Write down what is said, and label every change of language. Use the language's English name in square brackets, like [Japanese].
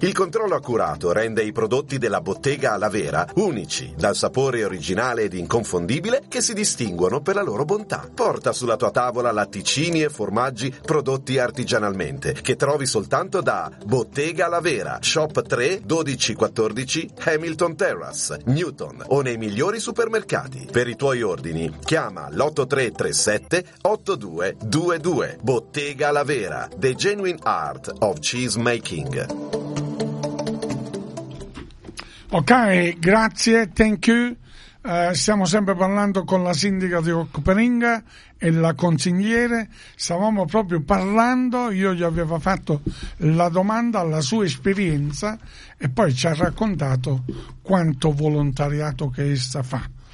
[Italian] Il controllo accurato rende i prodotti della Bottega La Vera unici, dal sapore originale ed inconfondibile che si distinguono per la loro bontà. Porta sulla tua tavola latticini e formaggi prodotti artigianalmente che trovi soltanto da Bottega La Vera, Shop 3, 1214 Hamilton Terrace, Newton o nei migliori supermercati. Per i tuoi ordini chiama l'8337-8222. [English] Bottega La Vera, the genuine art of cheese making. [Italian] Ok, grazie, [English] thank you. [Italian] Stiamo sempre parlando con la sindaca di Occuperinga e la consigliere. Stavamo proprio parlando, io gli avevo fatto la domanda alla sua esperienza e poi ci ha raccontato quanto volontariato che essa fa.